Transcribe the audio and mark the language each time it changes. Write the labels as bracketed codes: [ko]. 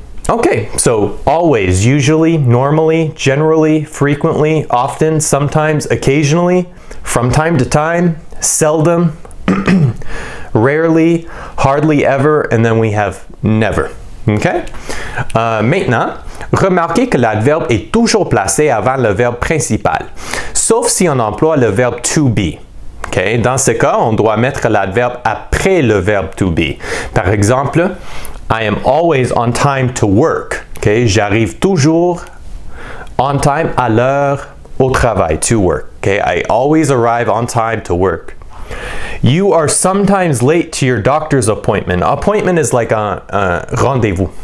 [en] Okay, so always, usually, normally, generally, frequently, often, sometimes, occasionally, from time to time, seldom, rarely, hardly ever, and then we have never. Okay? [fr] Maintenant, remarquez que l'adverbe est toujours placé avant le verbe principal, sauf si on emploie le verbe to be. Okay? Dans ce cas, on doit mettre l'adverbe après le verbe to be. Par exemple, [en] I am always on time to work. Okay? [fr] J'arrive toujours [en] on time, [fr] à l'heure, au travail, [en] to work. Okay? I always arrive on time to work. You are sometimes late to your doctor's appointment. Appointment is like un rendezvous.